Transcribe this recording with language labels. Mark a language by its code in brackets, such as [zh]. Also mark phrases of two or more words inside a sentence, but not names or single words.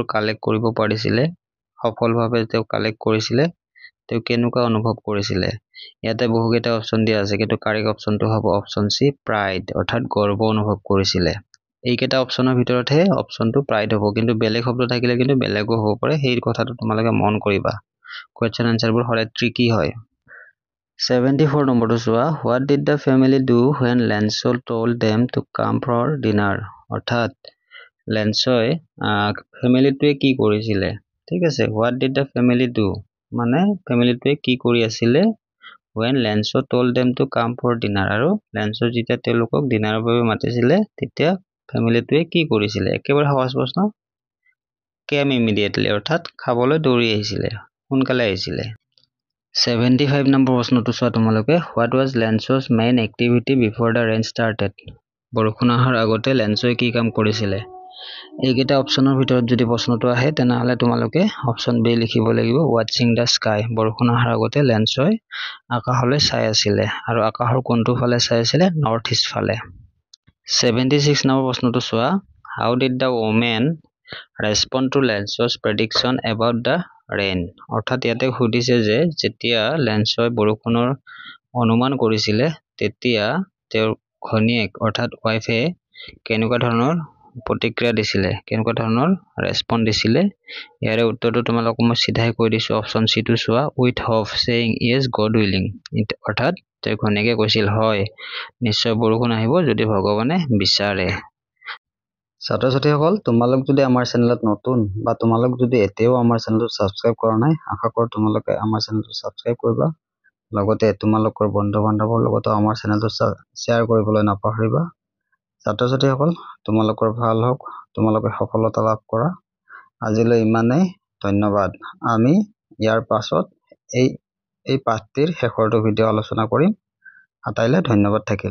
[as] কালেক্ট কৰিব পাৰিছিলে সফলভাৱে তেওঁ কালেক্ট কৰিছিলে তেওঁ কেনেকুৱা অনুভৱ কৰিছিলে ইয়াতে বহুকেইটা অপচন দিয়া আছে কিন্তু কাৰেক্ট অপচনটো হ'ব অপচন সি প্ৰাইড অৰ্থাৎ গৰ্ব অনুভৱ কৰিছিলে এইকেইটা অপচনৰ ভিতৰতহে অপচনটো প্ৰাইড হ'ব কিন্তু বেলেগ শব্দ থাকিলে কিন্তু বেলেগো হ'ব পাৰে সেই কথাটো তোমালোকে মন কৰিবা [en] question answers [as] হলে ট্ৰিকি হয় 74 নম্বৰটো চোৱা [en] what did the family do when Lancel told them to come for dinner [as] অৰ্থাৎ লেন্সই ফ্যামিলিটোৱে কি কৰিছিলে ঠিক আছে [en] what did the family do [as] মানে ফ্যামিলিটোৱে কি কৰি আছিল [en] when Lancel told them to come for dinner [as] আৰু লেন্সৰ যেতিয়া তেওঁলোকক ডিনাৰৰ বাবে মাতিছিলে তেতিয়া ফ্যামিলিটোৱে কি কৰিছিল একেবাৰে সহজ প্ৰশ্ন [en] came immediately [as] অৰ্থাৎ খাবলৈ দৌৰি আহিছিল সোনকালে আহিছিল 75 নম্বৰ প্ৰশ্নটো চোৱা তোমালোকে [en] what was Lancel's main activity before the rain started [as] বৰষুণ অহাৰ আগতে লেন্সই কি কাম কৰিছিল এইকেইটা অপচনৰ ভিতৰত যদি প্ৰশ্নটো আহে তেনেহলে তোমালোকে অপচন বি লিখিব লাগিব [en] watching the sky [as] বৰষুণ অহাৰ আগতে লেন্সই আকাশলৈ চাই আছিল আৰু আকাশৰ কোনটো ফালে চাই আছিল [en] north east [as] ফালে 76 নম্বৰ প্ৰশ্নটো চোৱা [en] how did the woman respond to Lancel's prediction about the rain [as] অৰ্থাৎ ইয়াতে সুধিছে যে যেতিয়া লেন্সই বৰষুণৰ অনুমান কৰিছিল তেতিয়া তেওঁৰ ঘনীয়েক অৰ্থাৎ ওয়াইফে কেনেকুৱা ধৰণৰ প্ৰতিক্ৰিয়া দিছিল কেনেকুৱা ধৰণৰ ৰেসপন্স দিছিল ইয়াৰে উত্তৰটো তোমালোকক মই সিধাই কৈ দিছো অপচন সি টো চোৱা [en] with hope saying is God willing [as] অৰ্থাৎ তেওঁ ঘনীয়েকে কৈছিল হয় নিশ্চয় বৰষুণ আহিব যদি ভগৱানে বিচাৰে ছাত্ৰ-ছাত্ৰীসকল তোমালোক যদি আমাৰ চেনেলত নতুন বা তোমালোক যদি এতিয়াও আমাৰ চেনেলটো সাবস্ক্ৰাইব কৰা নাই আশা কৰোঁ তোমালোকে আমাৰ চেনেলটো সাবস্ক্ৰাইব কৰিবা লগতে তোমালোকৰ বন্ধু-বান্ধৱৰ লগত আমাৰ চেনেলটো শ্বেয়াৰ কৰিবলৈ নাপাহৰিবা ছাত্ৰ-ছাত্ৰীসকল তোমালোকৰ ভাল হওক তোমালোকে সফলতা লাভ কৰা আজিলৈ ইমানেই ধন্যবাদ আমি ইয়াৰ পাছত এই পাঠটিৰ শেষৰটো ভিডিও আলোচনা কৰিম আটাইলৈ ধন্যবাদ থাকিল